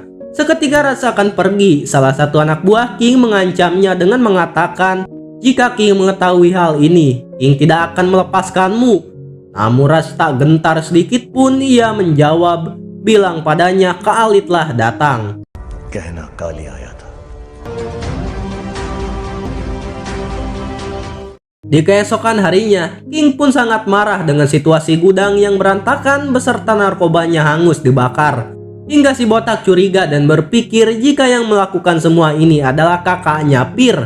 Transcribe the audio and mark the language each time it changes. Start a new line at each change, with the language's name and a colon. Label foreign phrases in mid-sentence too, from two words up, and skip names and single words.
Indonesian: Seketika Raj akan pergi, salah satu anak buah King mengancamnya dengan mengatakan, jika King mengetahui hal ini, King tidak akan melepaskanmu. Namun Raj tak gentar sedikit pun, ia menjawab, bilang padanya Khalidlah datang.
Hindi: कहना काली आया था।
Indonesian: Di keesokan harinya, King pun sangat marah dengan situasi gudang yang berantakan beserta narkobanya hangus dibakar. Hingga si botak curiga dan berpikir jika yang melakukan semua ini adalah kakaknya Pir.